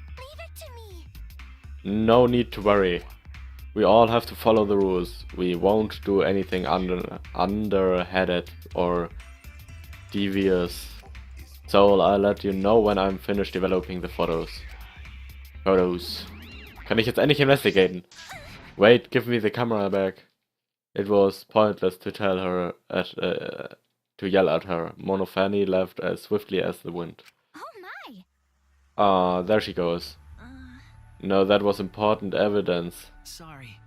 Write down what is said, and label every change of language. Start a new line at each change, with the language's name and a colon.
English: Leave it to me. No need to worry. We all have to follow the rules. We won't do anything underhanded or devious. So I'll let you know when I'm finished developing the photos.
German: Kann ich jetzt endlich investigaten?
English: Wait, give me the camera back. It was pointless to tell her to yell at her. Monofani left as swiftly as the wind. Oh my. Ah, there she goes. No, that was important evidence. Sorry.